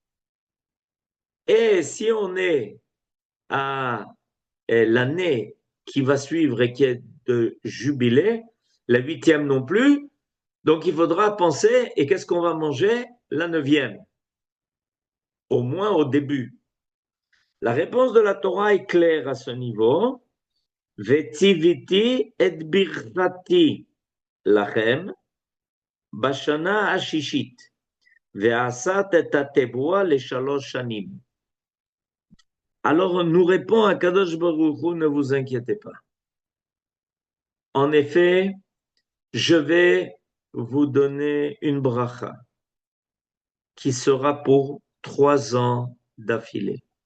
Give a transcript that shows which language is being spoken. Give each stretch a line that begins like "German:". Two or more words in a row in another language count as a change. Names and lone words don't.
French: Et si on est à l'année qui va suivre et qui est de jubilé, la 8e non plus, donc il faudra penser, et qu'est-ce qu'on va manger la 9e? Au moins au début. La réponse de la Torah est claire à ce niveau.
Hebrew: וצויתי את ברכתי לכם בשנה הששית ועשת את התבואה לשלש השנים.
French: Alors nous répond à
Hebrew: קדוש ברוך הוא,
French: ne vous inquiétez pas. En effet, je vais vous donner une bracha qui sera pour 3 ans d'affilée.